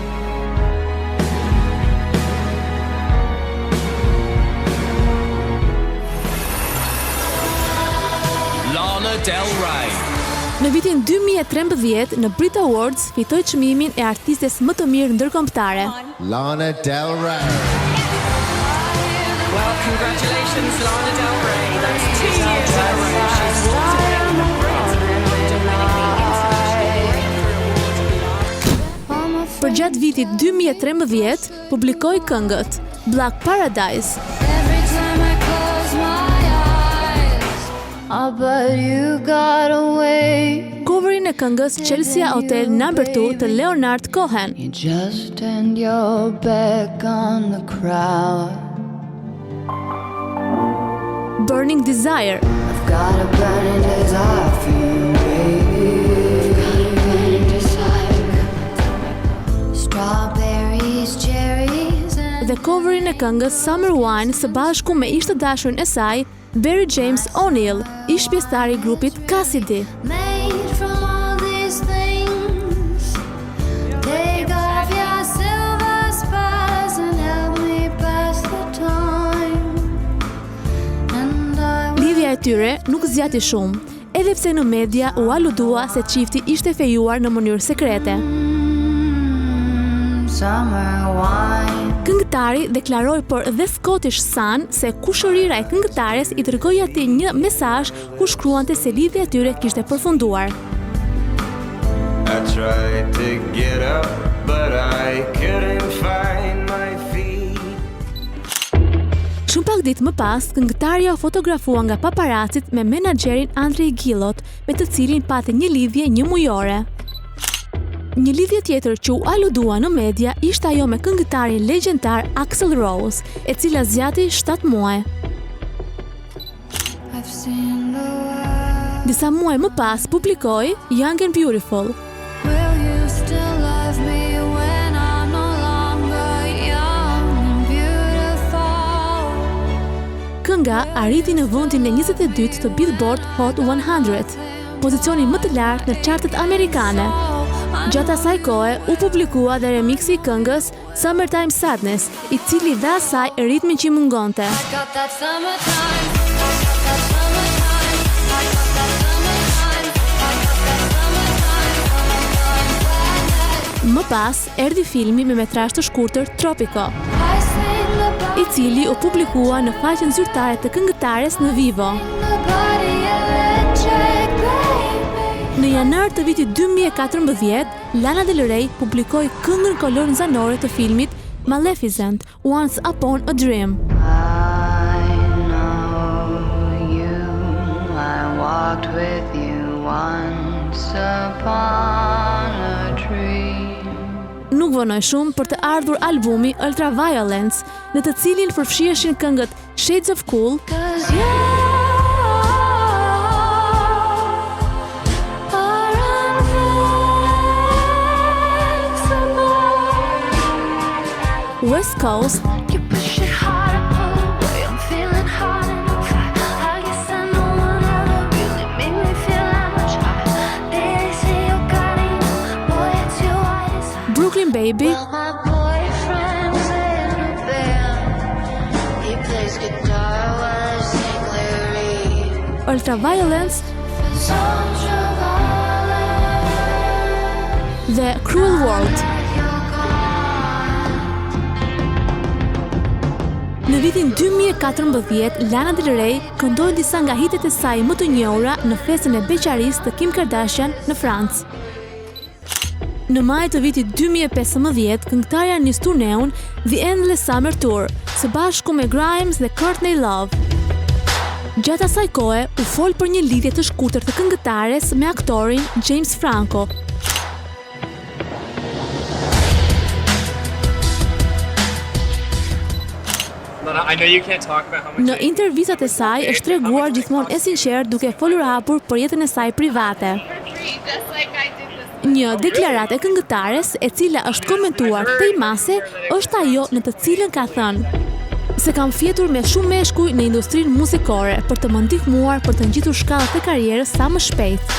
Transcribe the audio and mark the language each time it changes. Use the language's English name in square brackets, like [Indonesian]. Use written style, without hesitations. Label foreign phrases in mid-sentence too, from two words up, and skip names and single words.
[Albanian] Lana Del Rey. Në vitin 2013, në Brit Awards, fitoi çmimin e artistes më të mirë ndërkombëtare. Lana Del Rey. [English] Well, congratulations, Lana Del Rey. That's 2 years in a row. She's walked away from the Brit. [Albanian] Përgjatë vitit 2013, publikoi këngët Black Paradise, [English] But you got away. [Albanian] coverin e këngës Chelsea Hotel No. 2 të Leonard Cohen, [English] You just turned your back on the crowd. [Albanian] Burning Desire, [English] I've got a burning desire for you, baby. Strawberries, cherries and [Albanian] dhe coverin e këngës Summer Wine së bashku me ish të dashurin e saj, Barry James O'Neill, ish pjesëtari i grupit Cassidy. [English] made from all these things. Take off your silver spurs and help me pass the time. And I will [Albanian] Lidhja e tyre nuk zgjati shumë. edhe pse në media u aludua se çifti ishte fejuar në mënyrë sekrete. [English] Summer wine. [Albanian] Këngëtari deklaroi për The Scottish Sun se kushërira e këngëtares i dërgoi atij një mesazh ku shkruante se lidhja e tyre kishte përfunduar. [English] I tried to get up, but I couldn't find my feet. [Albanian] Shumë pak ditë më pas, këngëtarja u fotografua nga paparacit me menaxherin Andrej Gillot, me të cilin pati një lidhje një mujore. Një lidhje tjetër që u aludua në media ishte ajo me këngëtarin legjendar Axl Rose, e cila zgjati 7 muaj. [English] I've seen the world. [Albanian] Disa muaj më pas publikoi Young and Beautiful. [English] Will you still love me when I'm no longer young and beautiful? [Albanian] Kënga arriti në vendin e 22 të Billboard Hot 100, pozicionin më të lartë në chartet amerikane. Gjatë asaj kohe u publikua dhe remiksi I këngës Summertime Sadness, I cili dha asaj ritmin që I mungonte. [English] I got that summertime. I got that summertime. I got that summertime. I got that summertime. [Albanian] Më pas, erdhi filmi me metrazh të shkurtër Tropico, [English] I sing the [Albanian] I cili u publikua në faqen zyrtare të këngëtares në Vivo. [English] body electric, baby. [Albanian] Në janar të vitit 2014, Lana Del Rey publikoi këngën kolonizanore të filmit Maleficent, Once Upon a Dream. [English] I know you, I walked with you once upon a dream. [Albanian] Nuk vonoi shumë për të ardhur albumi Ultraviolence, në të cilin përfshiheshin këngët Shades of Cool, [English] 'Cause you [Albanian] West Coast, [English] You push it hard, I pull away. I'm feeling hot and on fire. I guess I know one ever really made me feel that much higher. They say you're got it, boy, it's your eyes. [Albanian] Brooklyn Baby, [English] Well, my boyfriend's in a band. He plays guitar while I sing lyrics. [Albanian] Ultraviolence [English] Songs of violence. [Albanian] dhe Cruel World. Në vitin 2014, Lana Del Rey këndoi disa nga hitet e saj më të njohura në festën e beqarisë të Kim Kardashian në Francë. Në maj të vitit 2015, këngëtarja nis turneun The Endless Summer Tour, së bashku me Grimes dhe Courtney Love. Gjatë asaj kohe, u fol për një lidhje të shkurtër të këngëtares me aktorin James Franco. [English] I know you can't talk about how much [Albanian] Në intervistat e saj është treguar gjithmonë e sinqert duke folur hapur për jetën e saj private. Një deklaratë e këngëtares e cila është komentuar tej mase është ajo në të cilën ka thënë: "Se kam fjetur me shumë meshkuj në industrinë muzikore për të më ndihmuar për të ngjitur shkallët e karrierës sa më shpejt."